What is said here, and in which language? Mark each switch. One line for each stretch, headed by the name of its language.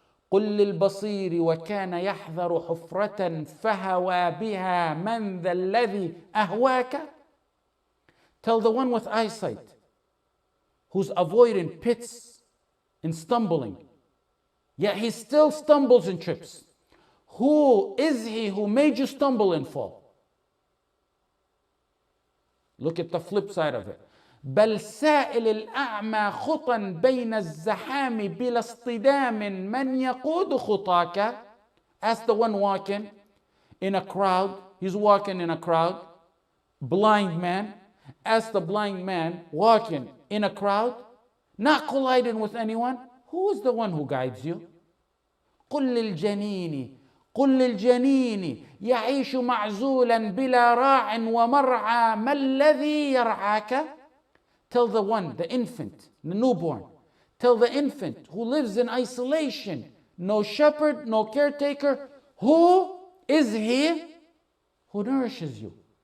Arabic: قل للبصير وكان يحذر حفرة فهوى بها من ذا الذي أهواك.
English: Tell the one with eyesight who's avoiding pits and stumbling, yet he still stumbles and trips. Who is he who made you stumble and fall? Look at the flip side of it.
Arabic: بل سائل الأعمى خطا بين الزحام بلا اصطدام من يقود خطاك.
English: Ask the one walking in a crowd. He's walking in a crowd. Blind man. Ask the blind man walking in a crowd, not colliding with anyone. Who is the one who guides you?
Arabic: قل للجنين يعيش معزولا بلا راع ومرعى ما الذي يرعاك.
English: Tell the one, the infant, the newborn. Tell the infant who lives in isolation, no shepherd, no caretaker. Who is he who nourishes you?